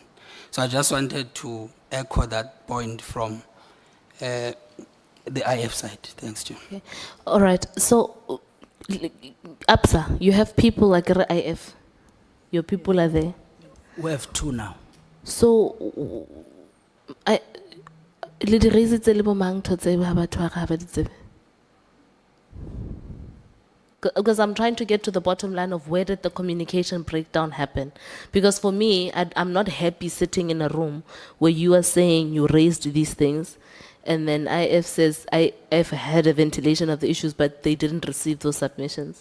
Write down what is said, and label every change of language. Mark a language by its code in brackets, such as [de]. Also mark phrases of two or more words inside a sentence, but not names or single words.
[en] So I just wanted to echo that point from the IF side. Thanks, Chair. Okay. All right. So, APSA, you have people like IF. Your people are there. We have 2 now. So, [st] Le di raisitse le bo mang ntho tseo ha batho ha ba di tsebe? [en] Because I'm trying to get to the bottom line of where did the communication breakdown happen. Because for me, I'm not happy sitting in a room where you are saying you raised these things and then IF says IF had a ventilation of the issues but they didn't receive those submissions.